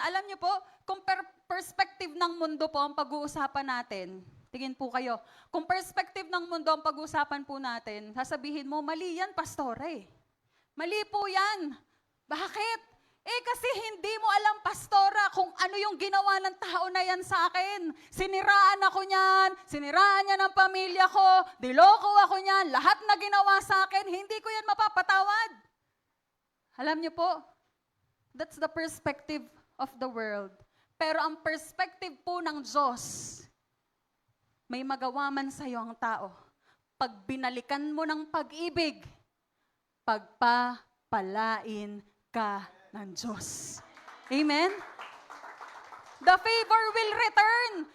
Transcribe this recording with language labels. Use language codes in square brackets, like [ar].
[tl] Alam niyo po, kung perspective ng mundo po ang pag-uusapan natin, tingin po kayo, kung perspective ng mundo ang pag-uusapan po natin, sasabihin mo, mali yan, pastora eh. Mali po yan. Bakit? Kasi hindi mo alam, pastora, kung ano yung ginawa ng tao na yan sa akin. Siniraan ako niyan, siniraan niya ng pamilya ko, diloko ako niyan, lahat na ginawa sa akin, hindi ko yan mapapatawad. Alam niyo po, [en] that's the perspective of the world. [tl] Pero ang perspective po ng Diyos, may magawa man sa iyo ang tao. Pag binalikan mo ng pag-ibig, pagpapalain ka ng Diyos. [en] Amen? The favor will return.